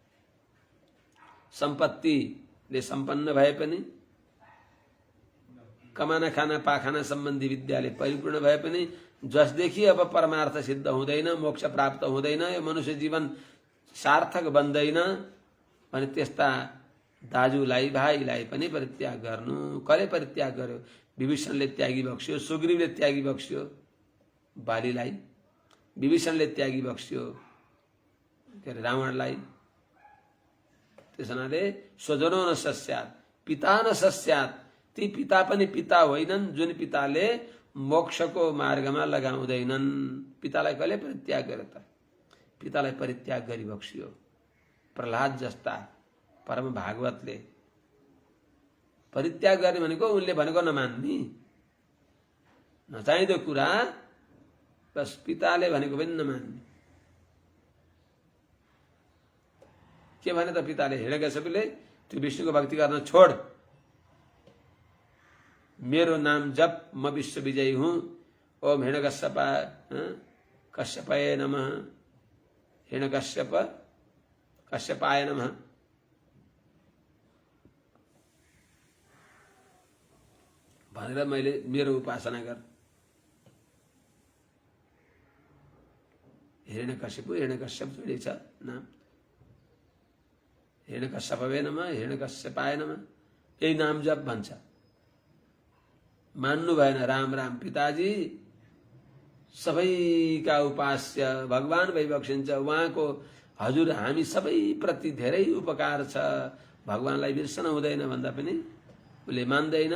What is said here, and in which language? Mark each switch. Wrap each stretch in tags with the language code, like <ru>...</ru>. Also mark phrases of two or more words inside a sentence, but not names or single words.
<ne>सम्पत्तिले सम्पन्न भए पनि,</ne> <hi>कमाना खाना पाखाना</hi> <ne>सम्बन्धी विद्याले परिपूर्ण भए पनि जसदेखि अब परमार्थ सिद्ध हुँदैन, मोक्ष प्राप्त हुँदैन, यो मनुष्य जीवन सार्थक बन्दैन भने त्यस्ता दाजुलाई भाइलाई पनि परित्याग गर्नु। कसले परित्याग गर्यो? विभीषणले त्यागी बक्स्यो, सुग्रीवले त्यागी बक्स्यो बालीलाई, विभीषणले त्यागी बक्स्यो के अरे रावणलाई। त्यस हुनाले</ne> <sa>स्वजनो न सस्यात्, पिता न सस्यात्।</sa> <ne>ती पिता पनि पिता होइनन् जुन पिताले मोक्षको मार्गमा लगाउँदैनन्। पितालाई कसले परित्याग गर्यो त? पितालाई परित्याग गरी बक्स्यो। प्रहलाद जस्ता परम भागवतले परित्याग गर्ने भनेको उनले भनेको नमान्ने, नचाहिँदो कुरा बस पिताले भनेको पनि नमान्ने। के भने त पिताले? हिरण्यकश्यपले त्यो विष्णुको भक्ति गर्न छोड, मेरो नाम जप, म विश्व विजयी हुँ।</ne> <sa>ओम कश्यपाय नमः, कश्यपाय नमः।</sa> <ne>भनेर मैले मेरो उपासना गर। हिरण्यकश्यप जोडिएको छ नाम।</ne> <sa>हिरण्यकश्यपवे नमः, हिरण्यकश्यपाय नमः,</sa> <ne>यही नाम जप भन्छ। मान्नु भएन। राम राम पिताजी सबैका उपास्य भगवान भइबक्सिन्छ। उहाँको हजुर हामी सबै प्रति धेरै उपकार छ, भगवानलाई बिर्सन हुँदैन भन्दा पनि उसले मान्दैन।</ne>